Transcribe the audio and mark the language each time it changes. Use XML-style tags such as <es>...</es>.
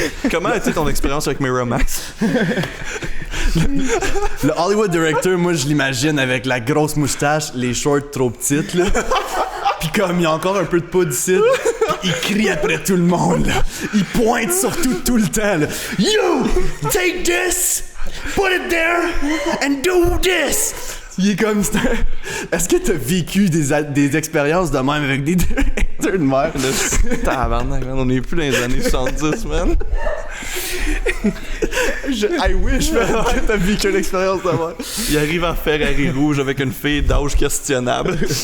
<fr>Comment a été ton expérience avec Miramax? Le Hollywood director, moi je l'imagine avec la grosse moustache, les shorts trop petites là. Pis comme il y a encore un peu de poudre ici, pis il crie après tout le monde là. Il pointe surtout tout le temps là.</fr> <en>You take this, put it there and do this.</en> <fr>Il est comme ça. Est-ce que t'as vécu des expériences de même avec des directeurs de mer? Tabarnak, man, on est plus dans les années 70, man.</fr> <en>I wish, man,</en> <fr>que t'as vécu une expérience de même. Il arrive en Ferrari rouge avec une fille d'âge questionnable.</fr>